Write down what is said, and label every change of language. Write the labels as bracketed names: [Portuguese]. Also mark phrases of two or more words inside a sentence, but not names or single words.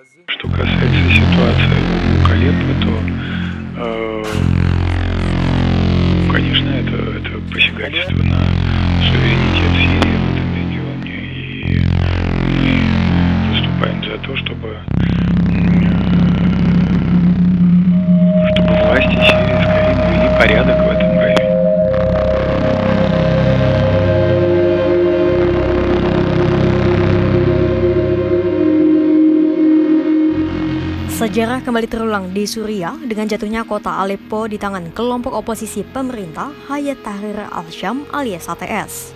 [Russian] Что касается ситуации в Алеппо, то, конечно, это посягательство на суверенитет Сирии в этом регионе, и мы выступаем за то, чтобы власти Сирии скорее навели порядок в этом районе. [Indonesian] Sejarah kembali terulang di Suriah dengan jatuhnya kota Aleppo di tangan kelompok oposisi pemerintah Hayat Tahrir al-Syam alias HTS.